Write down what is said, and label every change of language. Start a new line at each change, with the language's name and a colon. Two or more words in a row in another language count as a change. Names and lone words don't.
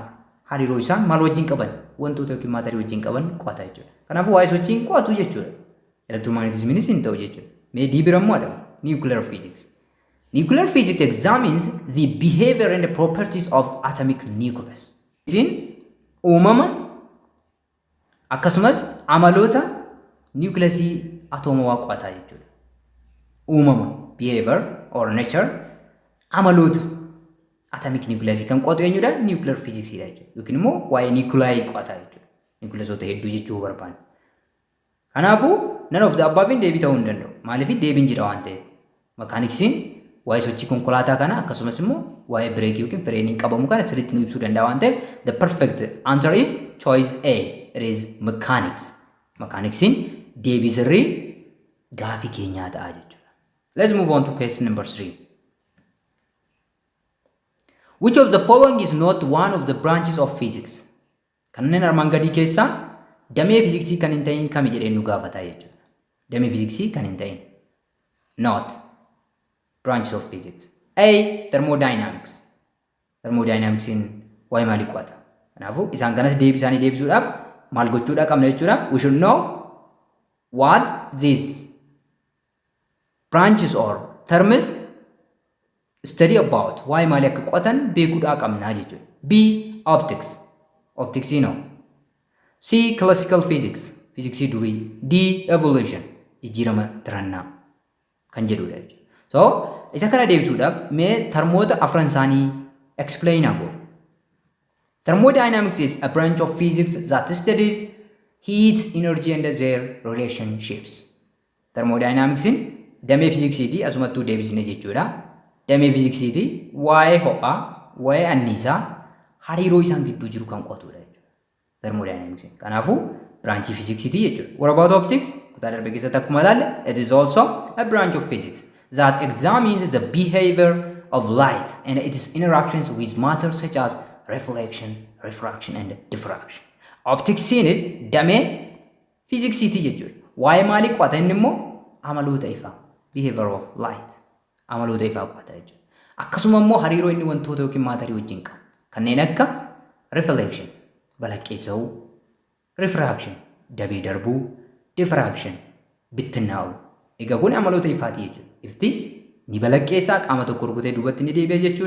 Oromo: Hariiroo isaan maal wajjin qaban wantoota yookiin maatarii wajjin qaban qo'ata jechuudha. Kanaafuu waa'ee sochiin qo'atu jechuudha. Electromagnetismiinis hin ta'u jechuudha. Mee dibirammoodha.
English: Nuclear physics. Nuclear physics examines the behavior and the properties of atomic nucleus.
Oromo: Isin uumama akkasumas amaloota nucleusii atoomawaa qo'ataa jechuudha. Uumama
English: behavior or nature
Oromo: amaloota
English: atomic nucleus
Oromo: kan qo'atu eenyudha?
English: Nuclear physics
Oromo: dha jechuudha. Yookiin immoo waa'ee nuclei qo'ataa jechuudha. Nucleusota hedduu jechuu barbaanna. Kanaafuu
English: none of the above
Oromo: deebii ta'uu hin danda'u. Maaliif deebiin jira waan ta'eef. Mekaaniksiin waa'ee sochii konkolaataa kana akkasumas immoo waa'ee bireekii yookiin fireeniin qabamu kana sirriitti nu ibsuu danda'a waan ta'eef
English: the perfect answer is choice A. It is mechanics.
Oromo: Mekaaniksiin deebii sirrii gaafii keenyaa ta'a jechuudha.
English: Let's move on to question number 3. Which of the following is not one of the branches of physics?
Oromo: Kanneen armaan gadii keessaa damee fiiziksii kan hin ta'in kami jedhee nu gaafataa jechuudha. Damee fiiziksii kan hin ta'in.
English: Not branches of physics.
Oromo: A. Thermodynamics. Thermodynamics in waa'ee maalii qo'ata? Kanaafuu isaan kanas deebii isaanii deebisuudhaaf maal gochuudha qabna jechuudha.
English: We should know what these branches or terms study about.
Oromo: Waa'ee maalii akka qo'atan beekuudhaa qabna jechuudha.
English: B. Optics. Optics you know. C. Classical physics. Physics durii. D. Evolution.
Oromo: Jijjiirama tirannaa kan jedhudha jechuudha. So isa kana deebisuudhaaf mee termoota afran isaanii explain hago.
English: Thermodynamics is a branch of physics that studies heat, energy and their relationships.
Oromo: Thermodynamics in damee fiiziksiiti asumattuu deebisne jechuudha. Damee fiiziksiiti waa'ee ho'aa, waa'ee anniisaa, hariiroo isaan gidduu jiru kan qo'atudha jechuudha. Thermodynamics. Kanaafuu branch fiiziksiiti jechuudha.
English: What about optics?
Oromo: Kutaa darbe keessatti akkuma ilaalle,
English: it is also a branch of physics that examines the behavior of light and its interactions with matter such as reflection, refraction and diffraction. Optics is
Oromo: damee fiiziksiiti jechuudha. Waa'ee maalii qo'ata inni immoo amaloota ifaa,
English: behavior of light,
Oromo: amaloota ifaa qo'ata jechuudha. Akkasuma immoo hariiroo inni wantoota yookiin maatarii wajjin qabu kanneen akka reflection, balaqqeessa'uu, refraction, dabee darbuu, diffraction, bittinnaa'uu. Egaa kun amaloota ifaati jechuudha. Ifti ni balaqqeessaa qaama tokko rukutee duubatti ni deebi'a jechuudha.